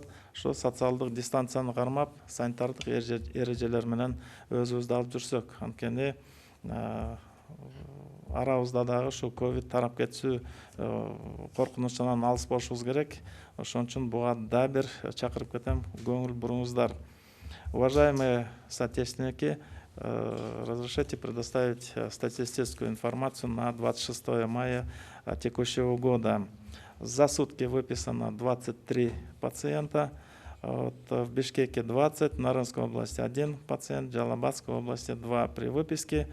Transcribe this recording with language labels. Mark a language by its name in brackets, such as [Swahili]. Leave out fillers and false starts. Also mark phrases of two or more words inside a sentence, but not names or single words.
[Kyrgyz] Ошо социалдык дистанцияны кармап, санитардык эрежелер менен өзүбүздү алып жүрсөк, анткени арабызда дагы ушу ковид тарап кетүү коркунучунан алыс болушубуз керек. Ошон үчүн буга да бир чакырып кетем, көңүл буруңуздар. [Russian] Уважаемые соотечественники, разрешите предоставить статистическую информацию на 26 мая текущего года. За сутки выписано 23 пациента. В Бишкеке 20, в Нарынской области 1 пациент, в Джалабадской области 2 при выписке.